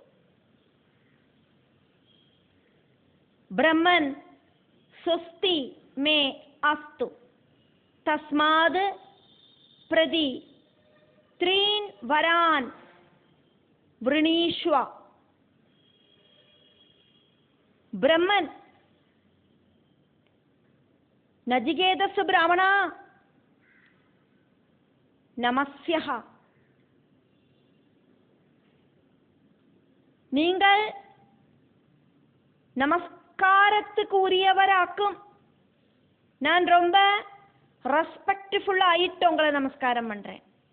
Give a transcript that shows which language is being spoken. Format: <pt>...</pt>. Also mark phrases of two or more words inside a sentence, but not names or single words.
<sa>ബ്രഹ്മൻ സ്വസ്തി മേ അസ്തു തസ്മാത് പ്രതി ത്രീൻ വരാൻ വൃണീഷ്വ. ബ്രഹ്മൻ നചികേതസ് ബ്രാഹ്മണ நமஸ்யஹ.</sa> <ta>நீங்கள் நமஸ்காரத்துக்கு உரியவராக்கும். நான் ரொம்ப ரெஸ்பெக்ட்ஃபுல்லா ஆயிட்டு உங்களை நமஸ்காரம் பண்றேன்.</ta>